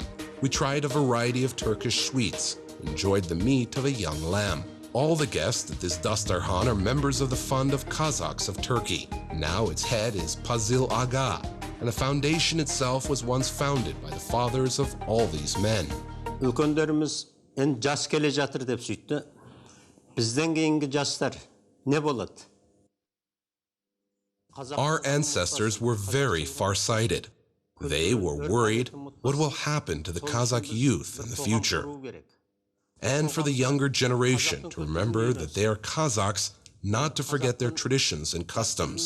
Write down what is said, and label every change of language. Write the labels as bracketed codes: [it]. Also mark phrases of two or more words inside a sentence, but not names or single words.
[en] We tried a variety of Turkish sweets, enjoyed the meat of a young lamb. All the guests at this dasturkhan are members of the Fund of Kazakhs of Turkey. Now its head is Pazil Aga, and the foundation itself was once founded by the fathers of all these men. [kk] Үлкендерimiz en жас келе жатыр деп сөйтті. Бізден кейінгі жастар не болады? [en] Our ancestors were very far-sighted. They were worried what will happen to the Kazakh youth in the future. And for the younger generation to remember that they are Kazakhs, not to forget their traditions and customs.